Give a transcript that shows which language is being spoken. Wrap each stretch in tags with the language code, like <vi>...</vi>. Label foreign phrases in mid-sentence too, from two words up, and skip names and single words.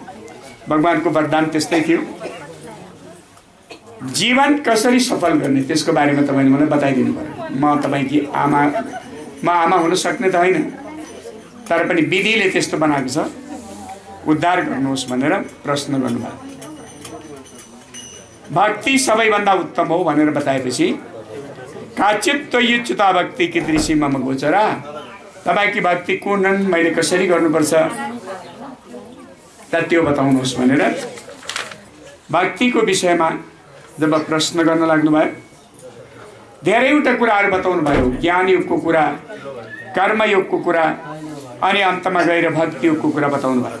<ne>भगवानको वरदान त्यस्तै थियो। जीवन कसरी सफल गर्ने त्यसको बारेमा तपाईँले मलाई बताइदिनु पर्यो। म तपाईँकी आमा, म आमा हुन सक्ने त होइन, तर पनि विधिले त्यस्तो बनाएको छ, उद्धार गर्नुहोस् भनेर प्रश्न गर्नुभयो। भक्ति सबैभन्दा उत्तम हो भनेर बताएपछि</ne> <sa>काचित त्वयुच्युता भक्ति कीदृशी मम गोचरा,</sa> <ne>तपाईँकी भक्ति कुन हुन्, मैले कसरी गर्नुपर्छ त त्यो बताउनुहोस् भनेर भक्तिको विषयमा जब प्रश्न गर्न लाग्नुभयो, धेरैवटा कुराहरू बताउनु भयो। ज्ञान योगको कुरा, कर्मयोगको कुरा, अनि अन्तमा गएर भक्तियोगको कुरा बताउनु भयो।</ne>